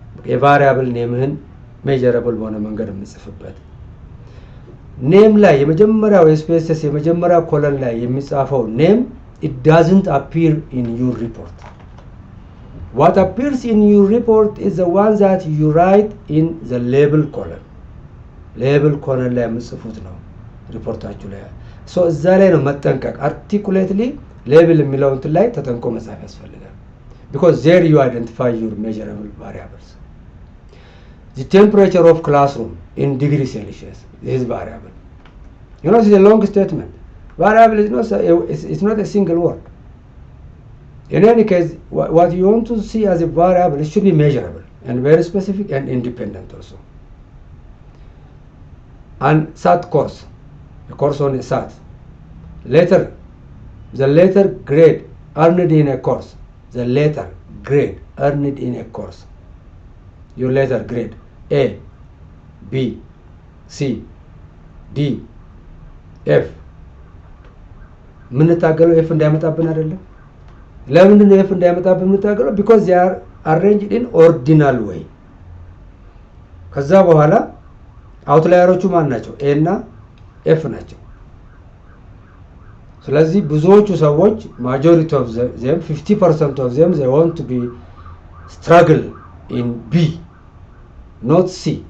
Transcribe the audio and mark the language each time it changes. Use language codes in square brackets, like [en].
[am] የቫሪያብል ኔምህን ሜጀረብል በሆነ መንገድ የምጽፍበት ኔም ላይ የመጀመሪያው ስፔስስ የመጀመሪያው ኮለን ላይ የሚጻፈው ኔም [en] it doesn't appear in your report. What appears in your report is the one that you write in the label column. [am] label column ላይ የምጽፉት ነው ሪፖርታችሁ ላይ። ሶ እዛ ላይ ነው መጠንቀቅ። articulately label የሚለው እንትን ላይ ተጠንቆ መጻፍ ያስፈልጋል። [en] because there you identify your measurable variables. The temperature of classroom in degree Celsius, this is variable. You know, this is a long statement. Variable is not a single word. In any case, what you want to see as a variable, it should be measurable and very specific and independent also. And SAT course, a course on a SAT. The letter grade earned in a course. The letter grade earned in a course. Your letter grade A, B, C, D, F. [am] የምንታገለው ኤፍ እንዳይመጣብን አይደለም። ለምንድን ነው ኤፍ እንዳይመጣብን የምንታገለው? [en] because they are arranged in ordinal way። [am] ከዛ በኋላ አውትላየሮቹ ማን ናቸው? ኤ እና ኤፍ ናቸው። ስለዚህ ብዙዎቹ ሰዎች [en] majority of them 50% of them they want to be struggle in B, not C.